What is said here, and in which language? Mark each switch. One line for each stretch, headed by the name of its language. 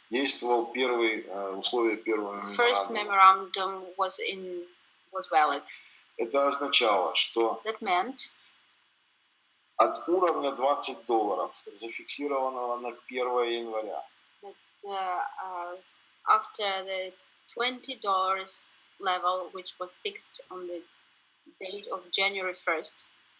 Russian: Действовал условие первого меморандума.
English: First memorandum was valid.
Russian: Это означало, что
English: That meant
Russian: от уровня $20, зафиксированного на 1 января,
English: that after the $20 level, which was fixed on the date of January 1st,